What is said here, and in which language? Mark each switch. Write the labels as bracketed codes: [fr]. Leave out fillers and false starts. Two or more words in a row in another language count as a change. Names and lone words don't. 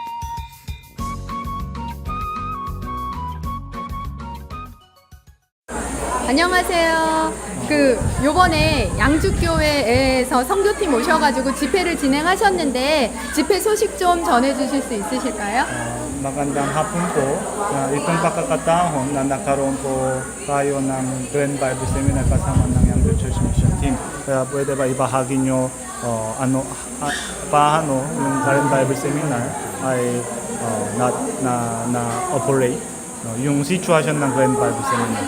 [ko] 안녕하세요. 요번에 양주교회에서 선교팀 오셔가지고 집회를 진행하셨는데 집회 소식 좀 전해주실 수 있으실까요? [tl] Magandang hapon po. Itong pagkakataon na nagkaroon po tayo ng Grand Bible Seminar kasama ng Young Church Mission Team. Kaya pwede ba ibahagi nyo paano yung Grand Bible Seminar ay na-operate yung situation ng Grand Bible Seminar.